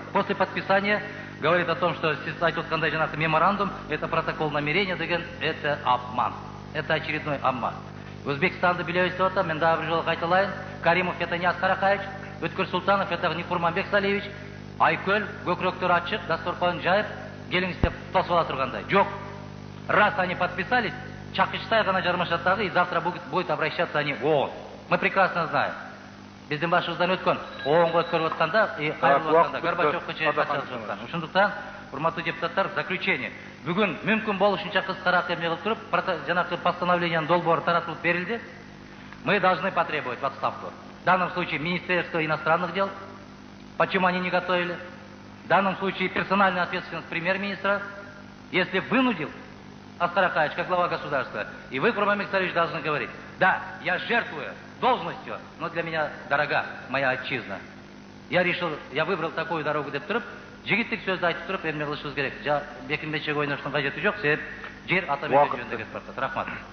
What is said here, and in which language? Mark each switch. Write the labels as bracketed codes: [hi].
[ru] После подписания говорит о том, что меморандум, это протокол намерения, это обман. Это очередной обман. [ky] Узбекистанды билебиз атам, мен дагы бир жолу кайталайын. [ru] Каримов это не Аскар Акаевич, Өткөр Султанов это не Курманбек Салиевич. [ky] Айкөл, көкрөктөр ачык, дасторконун жайып, келиңиз деп тосуп ала тургандай. Жок. [ru] Раз они подписались, [ky] чакычтай гана жармашат дагы, [ru] и завтра будет обращаться они в ООН. Мы прекрасно знаем. [ky] Биздин башыбыздан өткөн, ООНго өткөрүп атканда, кайрылып атканда, Горбачевко чейин качып аткан. Ошондуктан, урматтуу депутаттар, заключение. Бүгүн мүмкүн болушунча кыскараак эмне кылып туруп, жанагы постановлениянын долбоору таратылып берилди. [ru] Мы должны потребовать в отставку. В данном случае Министерство иностранных дел. Почему они не готовили? В данном случае персональная ответственность премьер-министра. Если вынудил Аскар Акаевич, как глава государства, и вы, Курманбек Салиевич, должны говорить: да, я жертвую должностью, но для меня дорога моя отчизна. Я выбрал такую дорогу [ky] деп туруп, жигиттик сөздү айтып туруп, эмне кылышыбыз керек. Бекинбечеге ойноштун кажети жок, себеп жер ата беби жөнүндө кетип баратат. Рахмат.